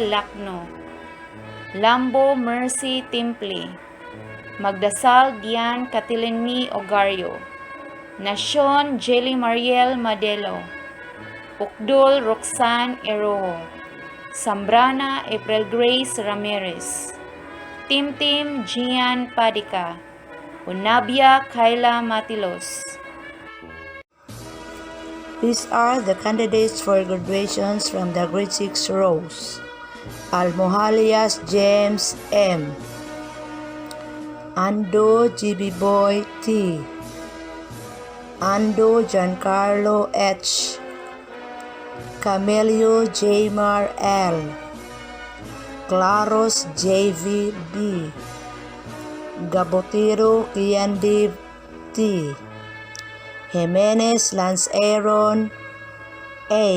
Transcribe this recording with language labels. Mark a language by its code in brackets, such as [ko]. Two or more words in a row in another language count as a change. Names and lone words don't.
[en] Lacno, Lambo Mercy Timpley, Magdasal Dian Catilenmi Ogario, Nasyon Jelly Mariel Madelo, Ukdul Roxanne Eroho, Sambrana April Grace Ramirez, Timtim Gian Padika, Unabia Kayla Matilos. These are the candidates for graduations from the grade 6 rows. Almohalias James M. Ando GB Boy T. Ando Giancarlo H. Camelio Jmar L. Claros JV B. Gabotero Kiandiv T. Jimenez Lance Aaron A.